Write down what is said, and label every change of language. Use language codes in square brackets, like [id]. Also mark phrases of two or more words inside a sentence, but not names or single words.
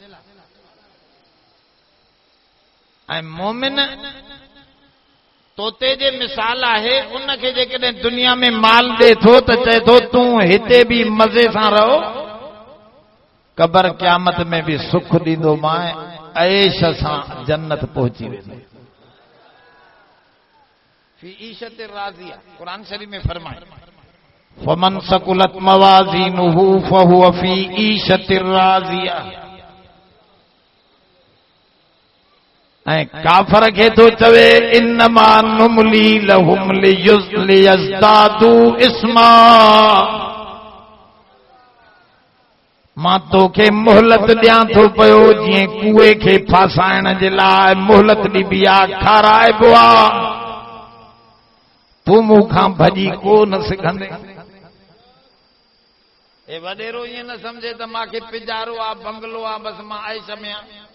[sd] ऐं मोमिन तोते जे मिसाल आहे, उनखे जेकॾहिं दुनिया में माल ॾे थो त चए थो तूं हिते बि मज़े सां रहो, कबर क़यामत में भी सुख ॾींदो मां, ऐश सां जन्नत पहुची वेंदो। [ar] في عيشة راضية, [sd] कुरान शरीफ में फरमाए, [ar] فمن ثقلت موازينه فهو في عيشة راضية. [sd] ऐं काफ़र खे तो चवे [ar] إنما نملي لهم ليزدادوا إثما, [sd] मां तोखे मोहलत ॾियां थो पियो जीअं कूए खे फासाइण जे लाइ मोहलत ॾिबी आहे, खाराइबो आहे, तूं मूंखां भॼी कोन सघंदे। ए वॾेरो ईअं न सम्झे त मूंखे पिजारो आहे, बंगलो आहे, बसि मां ऐश में आहियां।